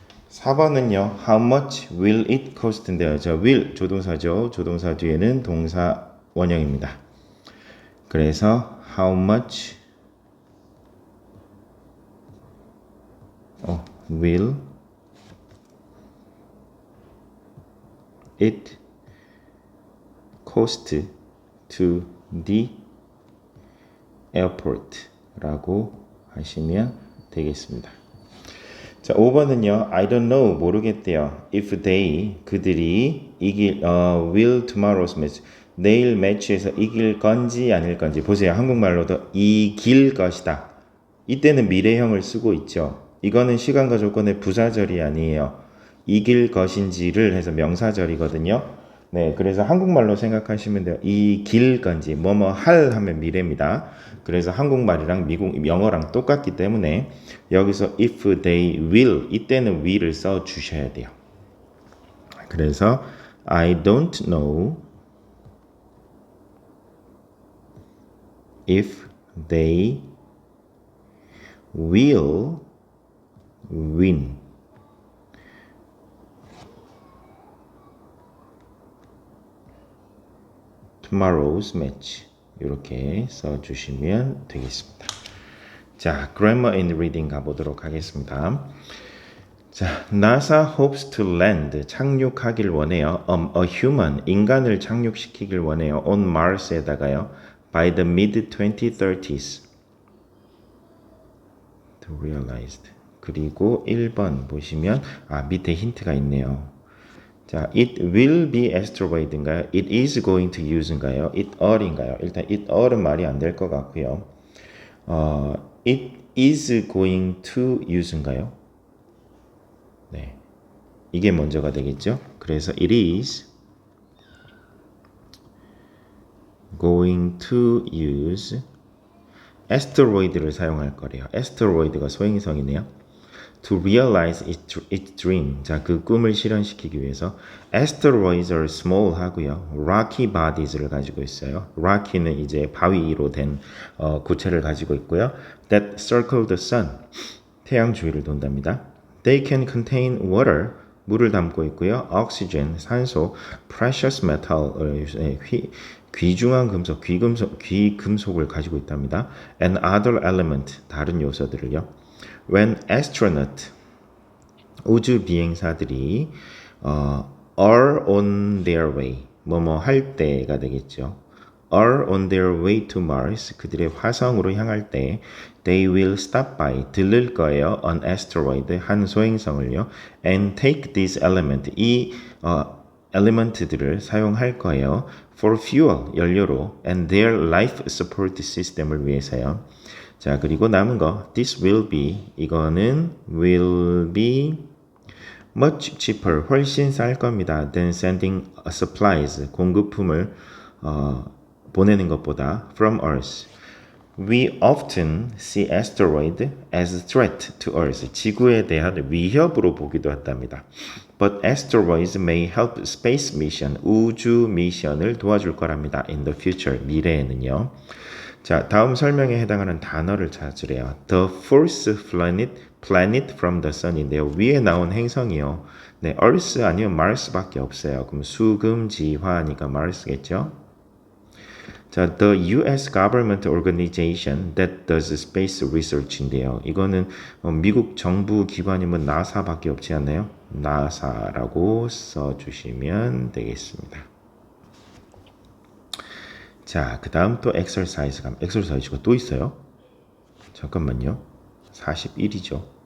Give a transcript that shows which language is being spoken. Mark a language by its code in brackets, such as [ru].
[ko] (4번은요) [en] How much will it cost인데요. [ko] 저 will 조동사죠. 조동사 뒤에는 동사 원형입니다. 그래서 [en] how much will it cost to the airport [ko] 라고 하시면 되겠습니다. 자, 5번은요. [en] I don't know. [ko] 모르겠대요. [en] If they, [ko] 그들이 [en] will tomorrow's match. [ko] 내일 매치에서 이길 건지 아닐 건지. 보세요. 한국말로도 이길 것이다. 이때는 미래형을 쓰고 있죠. 이거는 시간과 조건의 부사절이 아니에요. 이길 것인지를 해서 명사절이거든요. 네, 그래서 한국말로 생각하시면 돼요. 이길 건지 뭐뭐 할 하면 미래입니다. 그래서 한국말이랑 미국 영어랑 똑같기 때문에 여기서 [en] if they will [ko] 이때는 will을 써 주셔야 돼요. [en] 그래서 I don't know if they will win. tomorrow's match [ko] 이렇게 써주시면 되겠습니다. 자, grammar and reading 가보도록 하겠습니다. [en] 자, NASA hopes to land [ko] 착륙하길 원해요. [en] A human [ko] 인간을 착륙시키길 원해요. [en] on Mars에다가요. by the mid 2030s to realized. [ko] 그리고 1번 보시면 밑에 힌트가 있네요. [en] 자, it will be asteroid인가요? It is going to use인가요? It all인가요? [ko] 일단 it all은 말이 안 될 것 같고요. [en] It is going to use인가요? [ko] 네, 이게 먼저가 되겠죠? 그래서 [en] it is going to use asteroid [ko] 를 사용할 거래요. asteroid가 소행성이네요. [en] To realize its dream. [ko] 자, 그 꿈을 실현시키기 위해서 [en] asteroids are small [ko] 하고요. [en] rocky bodies [ko] 를 가지고 있어요. rocky는 이제 바위로 된 구체를 가지고 있고요. [en] that circle the sun. [ko] 태양 주위를 돈답니다. [en] They can contain water. [ko] 물을 담고 있고요. oxygen, 산소, [en] precious metal, [ko] 귀중한 금속, 귀금속을 가지고 있답니다. [en] and other element, [ko] 다른 요소들을요. When astronaut 우주 비행사들이 [en] are on their way [ko] 뭐뭐 할 때가 되겠죠. [en] are on their way to Mars [ko] 그들의 화성으로 향할 때 [en] they will stop by [ko] 들를 거예요. [en] an asteroid [ko] 한 소행성을요. [en] and take this element [ko] 이 엘리먼트들을 사용할 거예요. [en] for fuel [ko] 연료로 [en] and their life support system [ko] 을 위해서요. 자, 그리고 남은 거 [en] this will be [ko] 이거는 [en] will be much cheaper [ko] 훨씬 쌀 겁니다. [en] than sending supplies [ko] 공급품을 보내는 것보다 [en] from Earth. We often see asteroid as a threat to Earth. [ko] 지구에 대한 위협으로 보기도 한답니다. [en] But asteroids may help space mission, [ko] 우주 미션을 도와줄 거랍니다. [en] In the future, [ko] 미래에는요. 자, 다음 설명에 해당하는 단어를 찾으래요. [en] The fourth planet from the sun인데요. [ko] 위에 나온 행성이요. 네, [en] Earth [ko] 아니면 Mars밖에 없어요. 그럼 수금지화니까 Mars겠죠? [en] 자, the U.S. government organization that does space research인데요. [ko] 이거는 미국 정부 기관이면 나사밖에 없지 않나요? 나사라고 써주시면 되겠습니다. 자, 그 다음 또 exercise 감. exercise가 또 있어요? 잠깐만요. 41이죠.